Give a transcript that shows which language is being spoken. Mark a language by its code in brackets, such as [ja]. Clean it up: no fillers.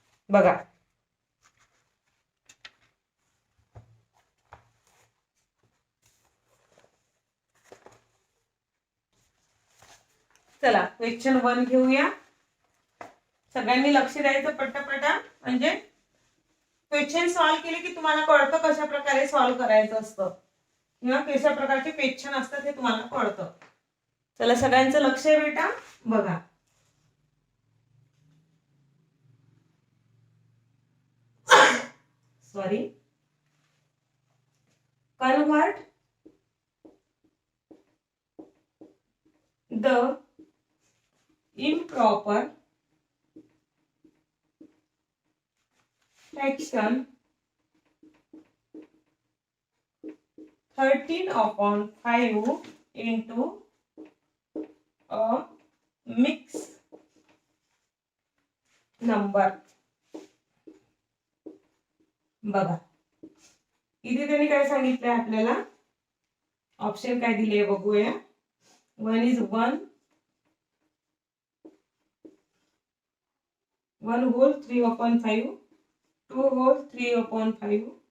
[mr] बघा चला क्वेश्चन 1 घेऊया. सगळ्यांनी लक्ष द्यायचं पटापटा, म्हणजे क्वेश्चन सॉल्व्ह केले की तुम्हाला कळतं कशा प्रकारे सॉल्व्ह करायचं असतं किंवा कशा प्रकारचे क्वेश्चन असतात हे तुम्हाला कळतं. चला सगळ्यांचं लक्ष आहे बेटा. बघा sorry, convert [en] The improper fraction 13/5 into a mixed number. [mr] बघा इथे त्यांनी काय सांगितलंय आपल्याला, ऑप्शन काय दिले बघूया. [en] 1 is 1 whole 3/5, 2 whole 3/5,